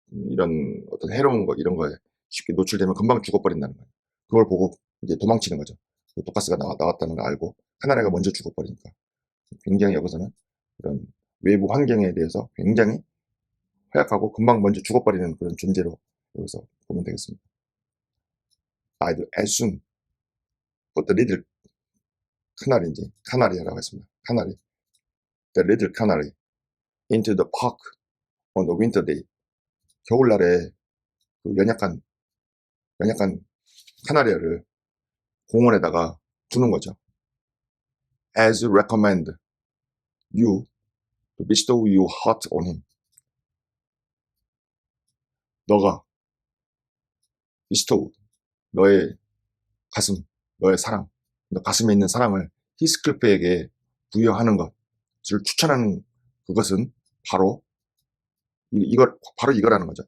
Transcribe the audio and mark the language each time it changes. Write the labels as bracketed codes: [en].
[ko] 이런 어떤 해로운 거, 이런 거에 쉽게 노출되면 금방 죽어버린다는 거예요. 그걸 보고 이제 도망치는 거죠. 그 독가스가 나왔다는 걸 알고 카나리가 먼저 죽어버리니까. 굉장히 여기서는 그런 외부 환경에 대해서 굉장히 허약하고 금방 먼저 죽어버리는 그런 존재로 여기서 보면 되겠습니다. [en] I'd as soon put the little canary, [ko] 카나리라고 했습니다. 카나리. [en] The little canary into the park on the winter day. [ko] 겨울날에 그 연약한 카나리아를 공원에다가 두는 거죠. [en] As recommend you to bestow your heart on him. [ko] 너가 bestow, 너의 가슴, 너의 사랑, 너 가슴에 있는 사랑을 히스클프에게 부여하는 것을 추천하는 그것은 바로 바로 이거라는 거죠.